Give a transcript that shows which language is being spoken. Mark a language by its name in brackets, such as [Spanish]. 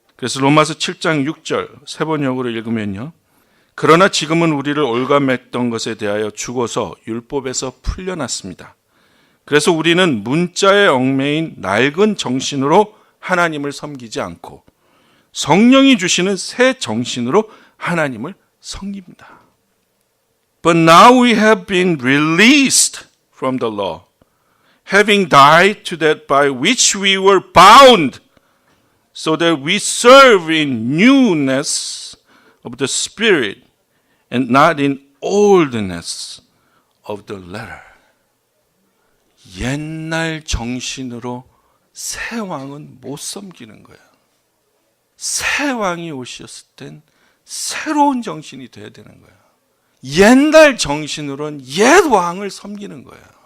[Korean] 그래서 로마서 7장 6절 세 번역으로 읽으면요. 그러나 지금은 우리를 올가맸던 것에 대하여 죽어서 율법에서 풀려났습니다. 그래서 우리는 문자에 얽매인 낡은 정신으로 하나님을 섬기지 않고 성령이 주시는 새 정신으로 하나님을 섬깁니다. [English] But now we have been released from the law, having died to that by which we were bound, so that we serve in newness of the Spirit and not in oldness of the letter. [Korean] 옛날 정신으로 새 왕은 못 섬기는 거예요. 새 왕이 오셨을 땐 새로운 정신이 돼야 되는 거예요. 옛날 정신으로는 옛 왕을 섬기는 거예요.